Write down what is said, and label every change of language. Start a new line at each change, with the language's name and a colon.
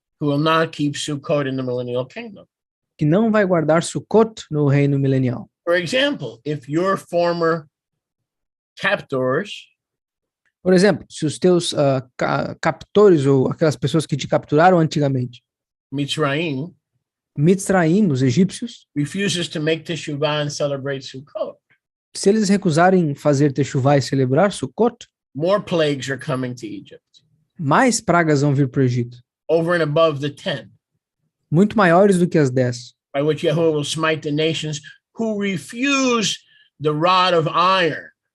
English: Who will not keep Sukkot in the millennial kingdom.
Portuguese: que não vai guardar Sukkot no reino milenial.
English: For example, if your former captors
Portuguese: Por exemplo, se os teus captores ou aquelas pessoas que te capturaram antigamente,
English: Mitzrayim,
Portuguese: Mitzraim, os egípcios,
English: refuses to make teshuvah and celebrate Sukkot,
Portuguese: se eles recusarem fazer Teshuvah e celebrar Sukkot,
English: more plagues are coming to Egypt,
Portuguese: mais pragas vão vir para o Egito,
English: over and above the 10,
Portuguese: muito maiores do que as 10,
English: by which Yahuwah will smite the nations who refuse the rod of iron.